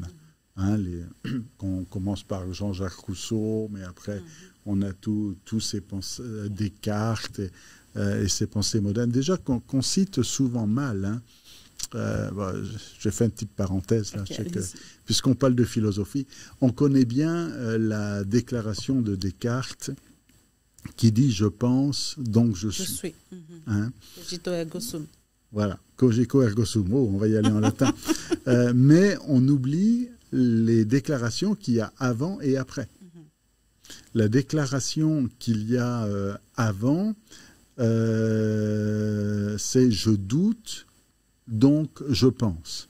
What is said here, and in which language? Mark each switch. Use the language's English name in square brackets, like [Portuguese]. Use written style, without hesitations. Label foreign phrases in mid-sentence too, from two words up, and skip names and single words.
[French] On commence par Jean-Jacques Rousseau, mais après, on a tous ces pensées, Descartes et ces pensées modernes. Déjà, qu'on cite souvent mal, je fais une petite parenthèse là, puisqu'on parle de philosophie. On connaît bien la déclaration de Descartes qui dit « je pense, donc je suis ». [Latin] Cogito ergo sum. Voilà, cogito ergo sum. [French] Oh, on va y aller en latin. Mais on oublie les déclarations qu'il y a avant et après. La déclaration qu'il y a avant c'est je doute, donc je pense.